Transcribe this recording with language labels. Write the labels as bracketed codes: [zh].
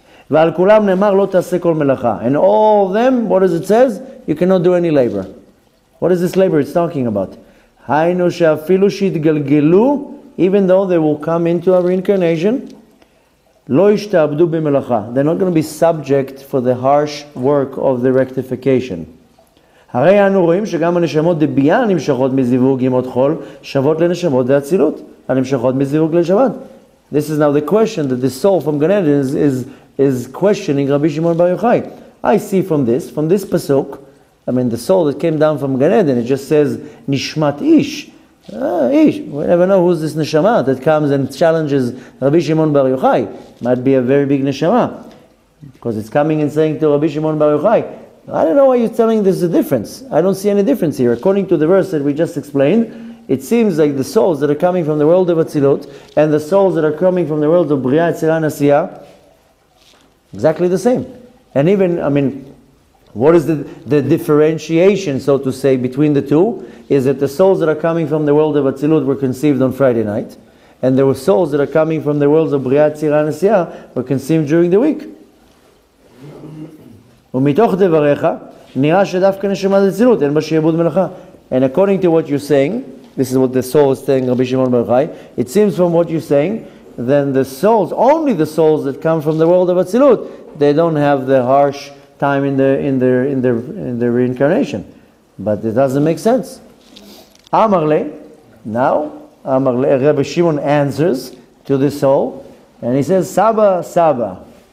[he] V'al kulam ne'mar lo ta'aseh kol melacha. [en] And all of them, what does it says? You cannot do any labor. What is this labor it's talking about? [he] היינו שאפילו שיתגלגלו, [en] even though they will come into a reincarnation, [he] לא ישתעבדו במלאכה. [en] They're not going to be subject for the harsh work of the rectification. [he] הרי אנו רואים שגם הנשמות דבייה הנמשכות מזיווג ימות חול, שוות לנשמות דאצילות, הנמשכות מזיווג ליל שבת. [en] This is now the question that the soul from Gan Eden is questioning Rabbi Shimon Bar Yochai. I see from this pasuk, I mean the soul that came down from Gan Eden, it just says Nishmat Ish. Ish. We never know who's this neshama that comes and challenges Rabbi Shimon Bar Yochai. Might be a very big neshama, because it's coming and saying to Rabbi Shimon Bar Yochai, I don't know why you're telling there's a difference. I don't see any difference here. According to the verse that we just explained, it seems like the souls that are coming from the world of Atzilut and the souls that are coming from the world of Bria, Yetzirah, and Asiyah, exactly the same. And even, I mean, what is the differentiation, so to say, between the two? Is that the souls that are coming from the world of Atzilut were conceived on Friday night, and there were souls that are coming from the worlds of Bria, Yetzirah, and Asiyah were conceived during the week. [he] ומתוך דבריך נראה שדווקא נשמת אצילות אין בה שיעבוד מלאכה. [en] And according to what you're saying, this is what the soul is saying, Rabbi Shimon Bar Yochai, it seems from what you're saying, then the souls, only the souls that come from the world of Atzilut, they don't have the harsh time in the reincarnation. But it doesn't make sense. [he] Amar le, [en] now, Amar le, Rabbi Shimon answers to the soul, and he says, Saba, Saba.